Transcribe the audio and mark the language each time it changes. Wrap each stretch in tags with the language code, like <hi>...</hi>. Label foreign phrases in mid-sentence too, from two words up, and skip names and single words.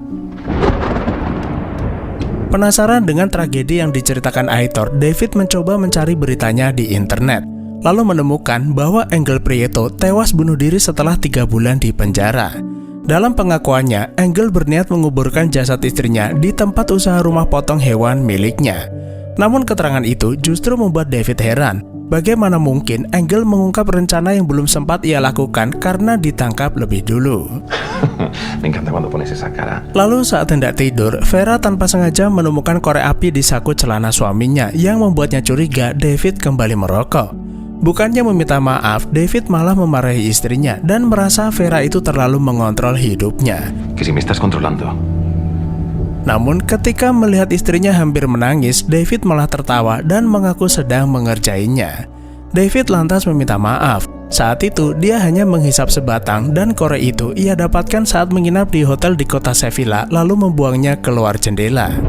<id>Penasaran dengan tragedi yang diceritakan Aitor, David mencoba mencari beritanya di internet, lalu menemukan bahwa Engel Prieto tewas bunuh diri setelah 3 bulan di penjara. Dalam pengakuannya, Engel berniat menguburkan jasad istrinya di tempat usaha rumah potong hewan miliknya. Namun keterangan itu justru membuat David heran. Bagaimana mungkin Engel mengungkap rencana yang belum sempat ia lakukan karena ditangkap lebih dulu.</id> <es>Me encanta cuando pones esa cara.</es> <id>Lalu saat hendak tidur, Vera tanpa sengaja menemukan korek api di saku celana suaminya yang membuatnya curiga David kembali merokok. Bukannya meminta maaf, David malah memarahi istrinya dan merasa Vera itu terlalu mengontrol hidupnya.</id> <es>Que si me estás controlando.</es> <id>Namun ketika melihat istrinya hampir menangis, David malah tertawa dan mengaku sedang mengerjainya. David lantas meminta maaf. Saat itu dia hanya menghisap sebatang dan korek itu ia dapatkan saat menginap di hotel di kota Sevilla lalu membuangnya keluar jendela.</id>